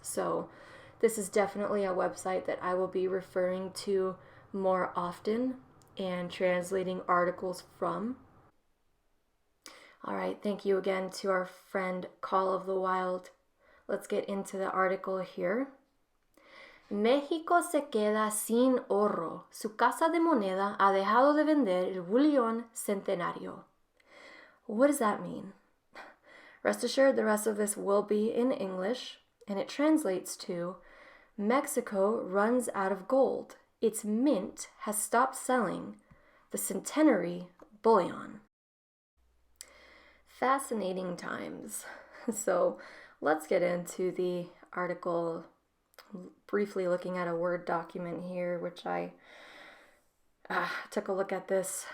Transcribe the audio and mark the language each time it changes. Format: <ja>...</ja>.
<en>So this is definitely a website that I will be referring to more often and translating articles from. All right, thank you again to our friend Call of the Wild. Let's get into the article here.</en> <es>México se queda sin oro. Su casa de moneda ha dejado de vender el bullion centenario.</es> <en>What does that mean? Rest assured, the rest of this will be in English, and it translates to, Mexico runs out of gold. Its mint has stopped selling the centenary bullion. Fascinating times. So let's get into the article, briefly looking at a Word document here, which I took a look at this.</en>